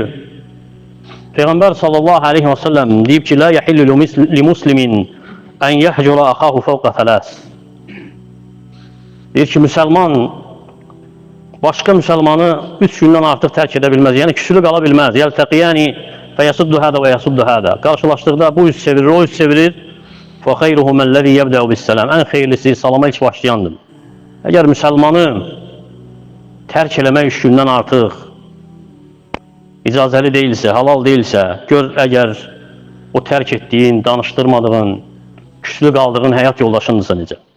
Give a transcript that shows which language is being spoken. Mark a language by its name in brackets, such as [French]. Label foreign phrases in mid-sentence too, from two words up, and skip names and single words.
[Azerbaijani] Peyğəmbər [Arabic] صلى الله عليه و سلم [Azerbaijani] deyib ki, [Arabic] لا يحل لمسلم أن يهجر أخاه فوق ثلاث. [Azerbaijani] Deyir ki, müsəlman başqa müsəlmanı 3 gündən artıq tərk edə bilməz, yəni küsülü qala bilməz. [Arabic] يلتقيان و يصد هذا و يصد هذا. [Azerbaijani] Qarşılaşdıqda bu üst çevirir, o üst çevirir. [Arabic] فَخَيْرُهُ مَنْ الَّذِي يَبْدَعُ بِالسَّلَامِ. [Azerbaijani] Ən xeyirlisi salama ilk başlayandır. Əgər müsəlmanı tərk eləmək 3 gündən artıq icazəli deyilsə, halal deyilsə, gör əgər o tərk etdiyin, danışdırmadığın, küslü qaldığın həyat yoldaşındırsa necə.